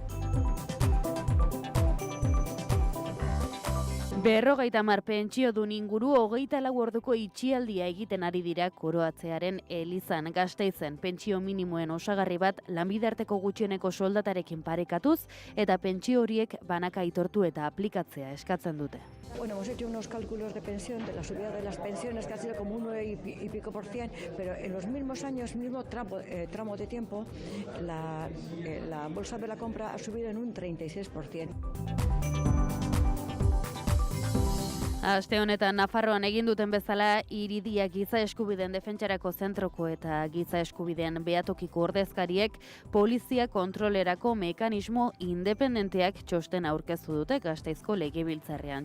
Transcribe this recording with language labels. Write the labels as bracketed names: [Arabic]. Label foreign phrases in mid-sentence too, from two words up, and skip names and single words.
[Basque] 50 pentsiodun inguru 24 orduko itxialdia egiten ari dira Koroatzearen Elizan. Gasteizen pentsio minimoen osagarri bat lanbide arteko gutxieneko soldatarekin parekatuz eta pentsio horiek banaka aitortu eta aplikatzea eskatzen dute. [Spanish] Bueno, hemos hecho unos cálculos de pensión, de la subida de las pensiones, que ha sido como un 9 y pico %, pero en los mismos años, mismo tramo de tiempo, la bolsa de la compra ha subido en un 36%. [Basque] Aste honetan Nafarroan egin duten bezala Iridia Giza Eskubideen Defentsarako Zentroko eta Giza Eskubideen Behatokiko ordezkariek polizia kontrolerako mekanismo independenteak txosten aurkeztu dute Gasteizko Legebiltzarrean.